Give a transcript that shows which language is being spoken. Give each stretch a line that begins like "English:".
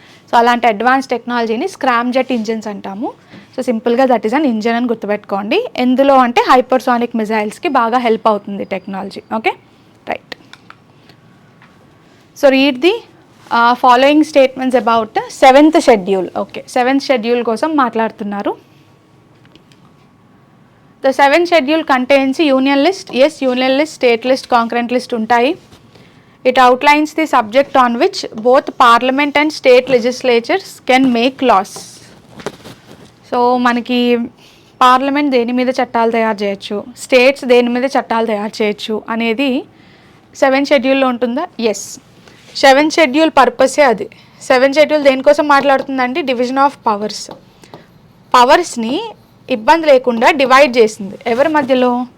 Telugu: So అలాంటి advance టెక్నాలజీని scramjet engines అంటాము. సో సింపుల్గా
English: that is an engine
Telugu: అని గుర్తుపెట్టుకోండి. ఎందులో అంటే హైపర్సానిక్ మిజైల్స్కి బాగా హెల్ప్ అవుతుంది technology. Okay, right.
English: So read the following statements about 7th schedule.
Telugu: Okay, 7th schedule కోసం మాట్లాడుతున్నారు.
English: The 7th schedule contains union list. Yes, union list, state list, concurrent list ఉంటాయి. It outlines the subject on which both parliament and state legislatures can make laws.
Telugu: So మనకి parliament దేని మీద చట్టాలు తయారు చేయొచ్చు, states దేని మీద చట్టాలు తయారు చేయొచ్చు అనేది 7th షెడ్యూల్లో ఉంటుందా? ఎస్. 7th షెడ్యూల్ పర్పసే అది. 7th షెడ్యూల్ దేనికోసం మాట్లాడుతుందండి?
English: Division of powers.
Telugu: పవర్స్ని ఇబ్బంది లేకుండా డివైడ్ చేసింది. ఎవరి మధ్యలో?